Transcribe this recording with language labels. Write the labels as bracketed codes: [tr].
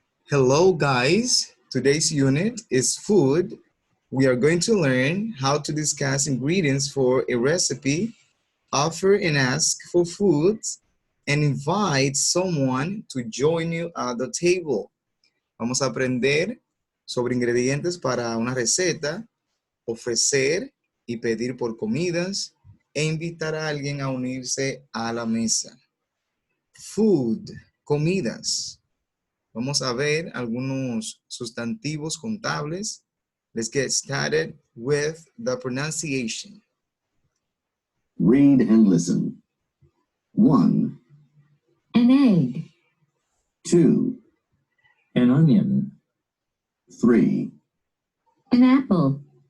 [en] Hello guys, today's unit is food. We are going to learn how to discuss ingredients for a recipe, offer and ask for foods, and invite someone to join you at the table. [es] Vamos a aprender sobre ingredientes para una receta, ofrecer y pedir por comidas e invitar a alguien a unirse a la mesa. Food, comidas. Vamos a ver algunos sustantivos contables. [en] Let's get started with the pronunciation. Read and listen. 1, An egg, 2, An onion, 3, an apple,